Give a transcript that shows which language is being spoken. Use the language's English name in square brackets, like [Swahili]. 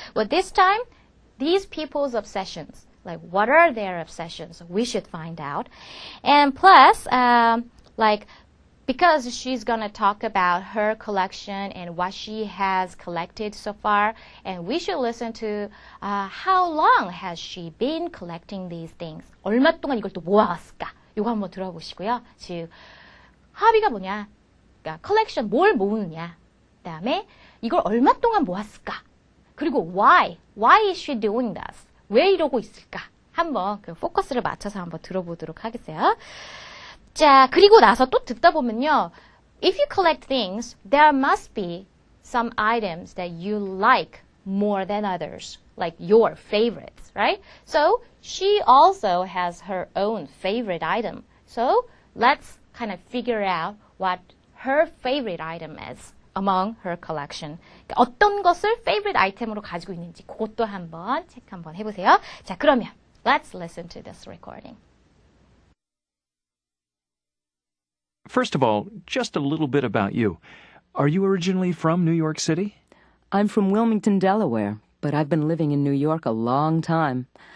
[English] Well, this time, these people's obsessions. Like, what are their obsessions? We should find out. And plus, like, because she's going to talk about her collection and what she has collected so far. And we should listen to how long has she been collecting these things. [Korean] 얼마 동안 이걸 또 모아왔을까? 이거 한번 들어보시고요. 즉, 허비가 뭐냐? 그러니까 컬렉션, 뭘 모으느냐? 그 다음에 이걸 얼마 동안 모았을까? 그리고 [English] why is she doing this? [Korean] 왜 이러고 있을까? 한번 그 포커스를 맞춰서 한번 들어보도록 하겠어요. 자, 그리고 나서 또 듣다 보면요. [English] If you collect things, there must be some items that you like more than others, like your favorites, right? So she also has her own favorite item. So let's kind of figure out what her favorite item is among her collection. [Korean] 어떤 것을 favorite item으로 가지고 있는지 그것도 한번 체크 한번 해보세요. 자, 그러면 [English] let's listen to this recording. First of all, just a little bit about you. Are you originally from New York City? I'm from Wilmington, Delaware, but I've been living in New York a long time.